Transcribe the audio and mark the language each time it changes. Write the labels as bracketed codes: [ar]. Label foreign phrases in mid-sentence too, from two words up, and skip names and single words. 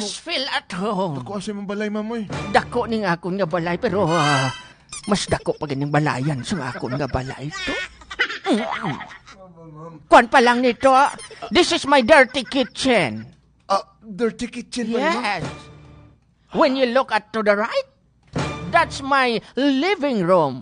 [en] Just feel at home. [hil] Dako sa mong balay, ma'am, oy. Dako ning akon nga balay pero mas dako pa ganing balayan sa akon nga balay to. Kuan pa lang nito. [en] This is my dirty kitchen. Dirty kitchen ba, ma'am? Yes. When you look at to the right, that's my living room.